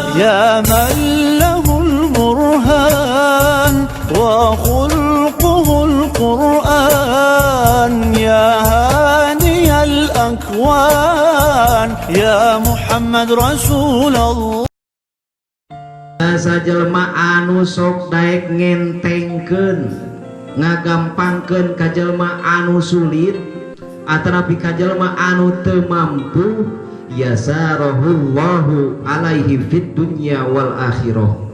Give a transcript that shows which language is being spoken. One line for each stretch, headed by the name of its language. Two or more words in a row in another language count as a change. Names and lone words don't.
Arabic: يا من له البرهان وخلقه القرآن يا هادي الأكوان يا محمد رسول الله.
Sundanese: Sajelma anu sok daek ngentengkeun ngagampangkeun ka jelema anu sulit atanapi ka jelema anu teu mampu
Arabic: يسره الله عليه في الدنيا والآخرة.